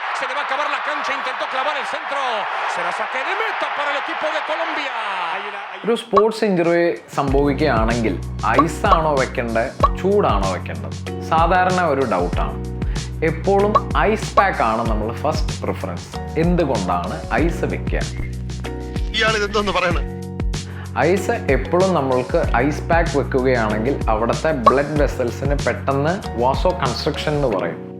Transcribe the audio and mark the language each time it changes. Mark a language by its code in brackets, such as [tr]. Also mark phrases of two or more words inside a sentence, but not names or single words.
[es] Se le va a acabar la cancha, intentó clavar el centro. Será saque de meta para el equipo de Colombia. [ml] ഒരു [en] sports injury [ml] സംഭവിക്കുകയാണെങ്കിൽ ഐസാണോ വെക്കേണ്ടത്, ചൂടാണോ വെക്കേണ്ടത്? സാധാരണ ഒരു ഡൗട്ടാണ്. എപ്പോഴും [en] ice pack [ml] ആണ് നമ്മൾ [en] first preference. [ml] എന്തുകൊണ്ടാണ് ഐസ് വെക്കുക? ഐസ് എപ്പോഴും നമ്മൾക്ക് [en] ice pack [ml] വെക്കുകയാണെങ്കിൽ അവിടുത്തെ [en] blood vessels [ml] പെട്ടെന്ന് [en] vaso construction [ml] എന്ന് പറയും.